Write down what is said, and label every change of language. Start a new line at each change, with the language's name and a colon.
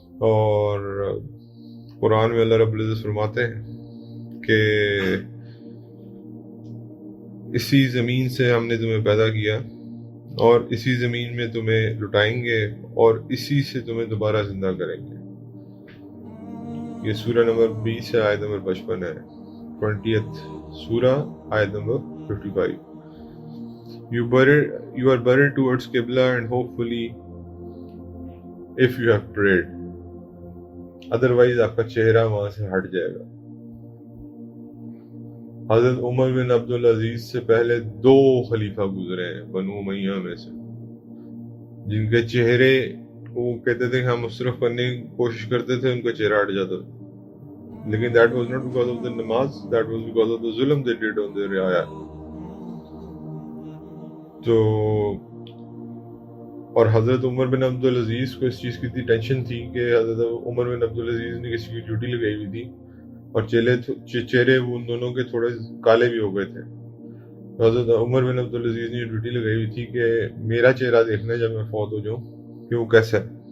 Urdu: اور قرآن میں اللہ رب العزت فرماتے ہیں کہ اسی زمین سے ہم نے تمہیں پیدا کیا اور اسی زمین میں تمہیں لٹائیں گے اور اسی سے تمہیں دوبارہ زندہ کریں گے. یہ سورہ نمبر 20 ہے، آیت نمبر 55 ہے. 20th سورہ آیت number 55.
English: You are buried towards Qibla and hopefully if you have prayed, otherwise
Urdu: آپ کا چہرہ وہاں سے ہٹ جائے گا. حضرت عمر بن عبدالعزیز سے پہلے 2 خلیفہ گزرے ہیں بنو امیہ میں سے، جن کے چہرے وہ کہتے تھے کہ ہم مصرف کرنے کی کوشش کرتے تھے، ان کا چہرہ ہٹ جاتا تھا. لیکن
English: that was not because of the نماز، that was because of the ظلم they did on their رعایا.
Urdu: تو اور حضرت عمر بن عبدالعزیز کو اس چیز کی اتنی ٹینشن تھی کہ حضرت عمر بن عبدالعزیز نے کسی کی ڈیوٹی لگائی ہوئی تھی اور چہرے وہ ان دونوں کے تھوڑے کالے بھی ہو گئے تھے. حضرت عمر بن عبدالعزیز نے ڈیوٹی لگائی ہوئی تھی کہ میرا چہرہ دیکھنا ہے جب میں فوت ہو جاؤں کہ وہ کیسا ہے.